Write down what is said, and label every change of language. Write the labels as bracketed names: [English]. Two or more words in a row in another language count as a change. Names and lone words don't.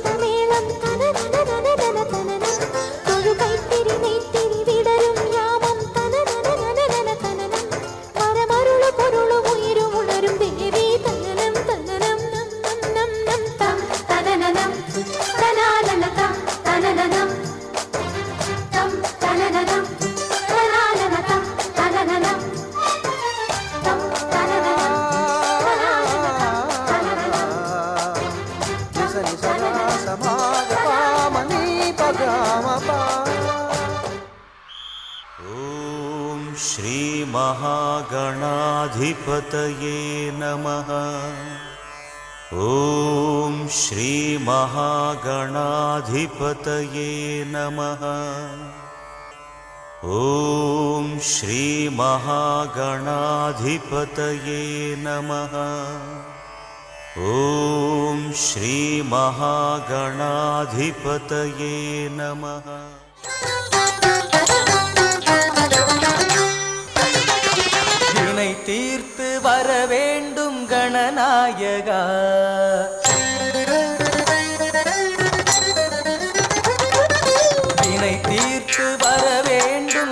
[Malayalam] മേളം തനനനനനനന തനനം തൊഴു കൈത്തിരി നെയ്ത്തിരി വിടരും യാമം തനനനനനന തനനം മരമരുളു പൊരുളു ഉയരും ഉണരും ദേവി തനനം തനനം നം നം നം തം തനനനം തനാനന തം തനനനം തം തനനനം തനാനന തം തനനനം തം തനനനം [Sanskrit] ॐ श्री महागणाधिपतये नमः ॐ श्री महागणाधिपतये नमः ॐ श्री महागणाधिपतये नमः ॐ श्री महागणाधिपतये नमः [Tamil] வினை தீர்த்து வர வேண்டும் கணநாயகா வினை தீர்த்து வர வேண்டும்